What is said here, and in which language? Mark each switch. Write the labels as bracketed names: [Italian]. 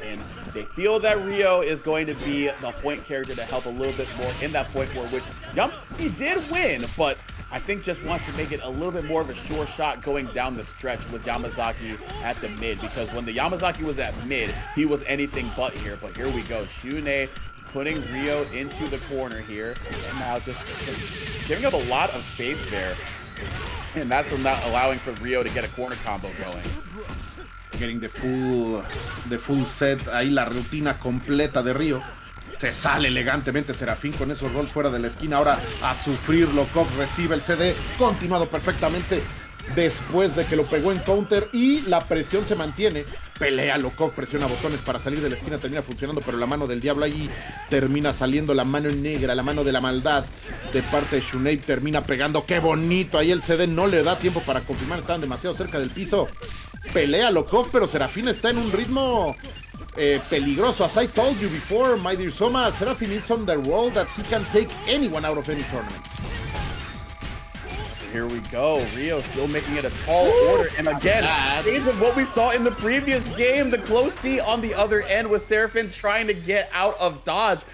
[English] And they feel that Rio is going to be the point character to help a little bit more in that point for which Yamazaki did win, but I think just wants to make it a little bit more of a sure shot going down the stretch with Yamazaki at the mid, because when the Yamazaki was at mid, he was anything but here. But here we go. Shun'ei putting Rio into the corner here, and now just giving up a lot of space there. And that's not allowing for Rio to get a corner combo going. getting the full set. [Spanish] Ahí la rutina completa de Río. Se sale elegantemente Serafin con esos rolls fuera de la esquina. Ahora a sufrir Lokof, recibe el CD. Continuado perfectamente después de que lo pegó en counter. Y la presión se mantiene. Pelea Lokof, presiona botones para salir de la esquina. Termina funcionando, pero la mano del diablo ahí termina saliendo. La mano negra, la mano de la maldad de parte de Shun'ei termina pegando. ¡Qué bonito! Ahí el CD no le da tiempo para confirmar. Estaban demasiado cerca del piso. Pelea Lokof, pero Serafin está en un ritmo peligroso. [English] As I told you before, my dear Soma, Serafin is on the roll that he can take anyone out of any tournament. Here we go. Rio still making it a tall order. And again, shades of what we saw in the previous game. The close C on the other end with Serafin trying to get out of dodge.